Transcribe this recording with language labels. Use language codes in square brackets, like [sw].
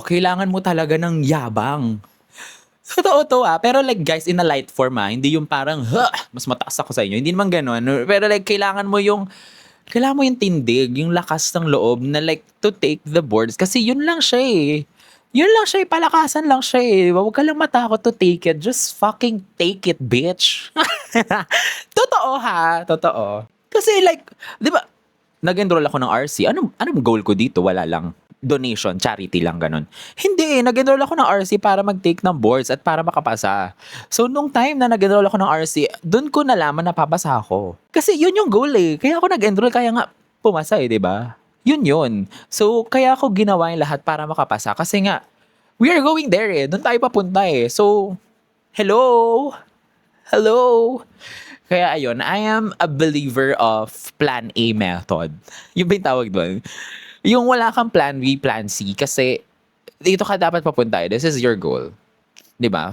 [tl] Kailangan mo talaga ng yabang. Totoo to pero like guys, [en] in a light form [tl] hindi yung parang, mas mataas ako sa inyo. Hindi naman ganon. Pero like, kailangan mo yung kailangan mo yung tindig, yung lakas ng loob na [en] like to take the boards [tl] kasi yun lang siya eh. Yun lang siya eh, palakasan lang siya eh. Huwag ka lang matakot [en] to take it. Just fucking take it, bitch. [tl] Totoo ha, totoo. Kasi like, di ba, nag-enroll ako ng RC. Anong goal ko dito? Wala lang. Donation, charity lang, ganun. Hindi, nag-enroll ako ng RC para mag-take ng boards at para makapasa. So, nung time na nag-enroll ako ng RC, dun ko nalaman na papasa ako. Kasi yun yung goal eh. Kaya ako nag-enroll, kaya nga pumasa eh, di ba? Yun yun. So, kaya ako ginawa yung lahat para makapasa. Kasi nga, [en] we are going there eh. [tl] Doon tayo papunta eh. So, hello? Hello? Kaya ayun, [en] I am a believer of Plan A method. [tl] Yung ba yung tawag doon? Yung wala kang Plan B, Plan C kasi dito ka dapat papunta. [en] This is your goal. [tl] 'Di ba?